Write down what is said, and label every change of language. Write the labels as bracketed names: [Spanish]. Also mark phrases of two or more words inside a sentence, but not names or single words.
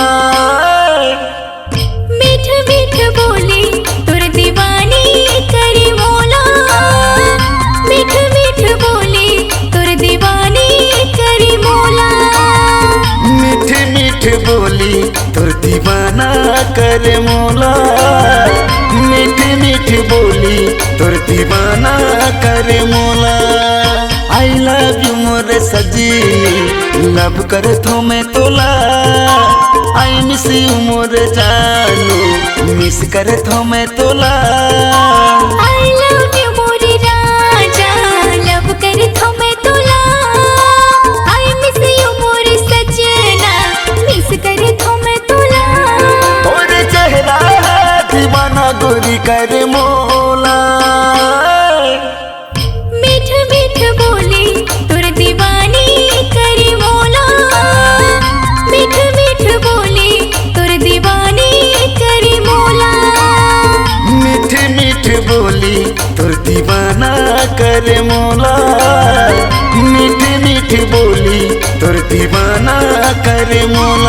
[Chhattisgarhi] मीठ मीठ बोले तुर दीवानी करी मोला मीठ मीठ बोले तुर दीवानी करी मोला मीठ मीठ बोली तुर दीवाना कर मोला मीठ मीठ बोली तुर दीवाना कर मोला [English] I love you [Chhattisgarhi] मोर सजी लव करत हो मैं तोला [English] I miss you [Chhattisgarhi] मोर जानू मिस करत हो मैं तोला [English] I love you [Chhattisgarhi] मोरे राजा लव करत हो मैं तोला [English] I miss you [Chhattisgarhi] मोरे सजना मिस करत हो मैं तोला और चेहरा है दीवाना गोरी कर मोला मीठ मीठ बोले तुर दीवानी करी मोला मीठ मीठ बोले तुर दीवानी करी मोला मीठ मीठ बोली तुर दीवाना कर मोला मीठ मीठ बोली तुर दीवाना कर मोला